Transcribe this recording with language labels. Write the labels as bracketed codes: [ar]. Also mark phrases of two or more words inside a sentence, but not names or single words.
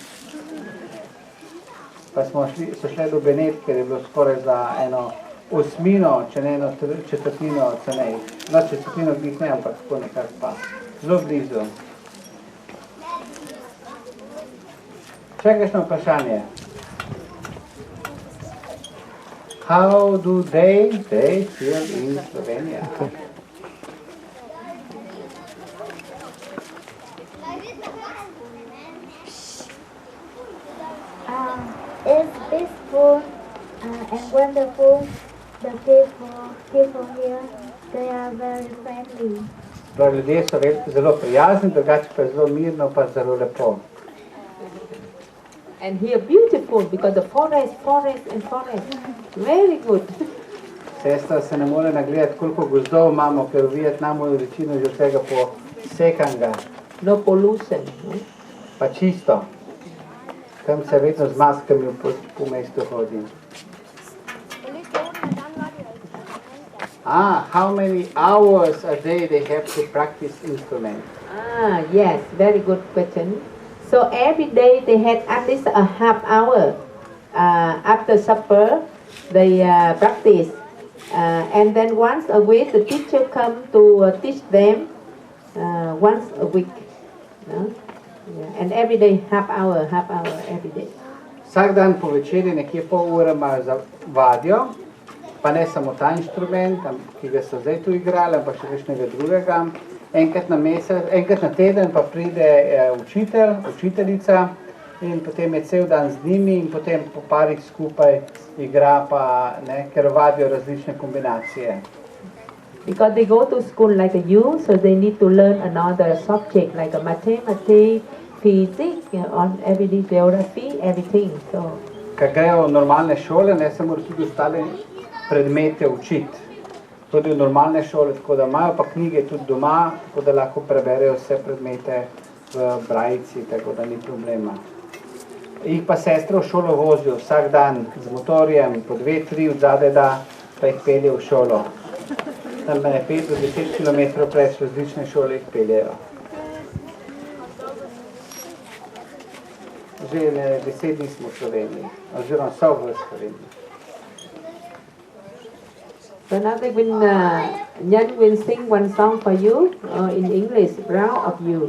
[sl] Pa so šli do Benetke, ker je bilo skoraj za eno 8, če ne 1/4 cenej. No, 1/4 glih ne, ampak tako nekako pa. Zelo blizu. Še kakšno vprašanje? [en] How do they feel in Slovenia? It's peaceful and wonderful. The people here, they are very friendly. [sl] Ljudje so zelo prijazni, drugače pa zelo mirno, pa zelo lepo. [en] And here beautiful because the forest. Very good. [sl] Sestra se ne more nagledati, koliko gozdov imamo, ker v Vietnamu je večino že vsega posekanga. [en] No pollution. [sl] Pa čisto. Tam se vedno z maskami po mestu hodi. [en] How many hours a day they have to practice instrument? Yes, very good question. So every day they had at least a half hour after supper. They practice, and then once a week the teacher come to teach them once a week. No? Yeah. And every day half hour every day. [sl] Vsak dan po večeri nekje pol ure imajo za vadjo, pa ne samo ta inštrument, ki ga so zdaj tu igrali, ampak še kakšnega drugega. Enkrat na teden pa pride učitelj, učiteljica in potem je cel dan z njimi in potem po parih skupaj igra pa, ne, ker vadijo različne kombinacije. [en] Because they go to school like you, so they need to learn another subject like a mathematics, physics, on everyday geography, everything. So. [sl] Ker grejo v normalne šole, ne se morajo tudi ostale predmete učiti. Tudi v normalne šole, tako da imajo pa knjige tudi doma, tako da lahko preberejo vse predmete v brajici, tako da ni problema. Jih pa sestre v šolo vozijo vsak dan z motorjem, po 2-3 od zadaj da, pa jih pelje v šolo. Tam me 5 do 10 km preč različne šole jih peljejo. Že 10 dni smo v Sloveniji, oziroma so v Sloveniji. [en] So now they will, Nyan will sing one song for you in English, Proud of You.